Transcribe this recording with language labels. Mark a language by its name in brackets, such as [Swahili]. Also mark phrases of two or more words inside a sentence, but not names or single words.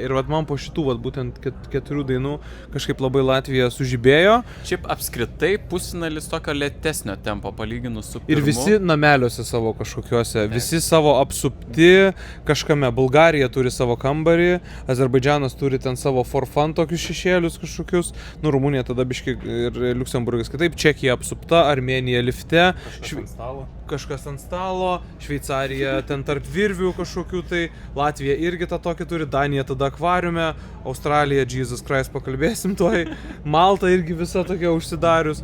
[Lithuanian] Ir vat man po šitų vat, būtent 4 dainų kažkaip labai Latvija sužibėjo. Šiaip apskritai pusfinalis tokio lėtesnio tempo palyginus su pirmu. Ir visi nameliuose savo kažkokiuose, visi savo apsupti kažkame. Bulgarija turi savo kambarį, Azerbaidžanas turi ten savo [English] for fun [Lithuanian] tokius šešėlius kažkokius. Nu, Rumunija tada biški ir Liuksemburgas kitaip. Čekija apsupta, Armėnija lifte. Kažkas ant stalo, Šveicarija ten tarp virvių kažkokių, tai Latvija irgi tą tokį turi, Danija tada akvariume, Australija, [English] Jesus Christ, [Lithuanian] pakalbėsim toj, Malta irgi visa tokia užsidarius.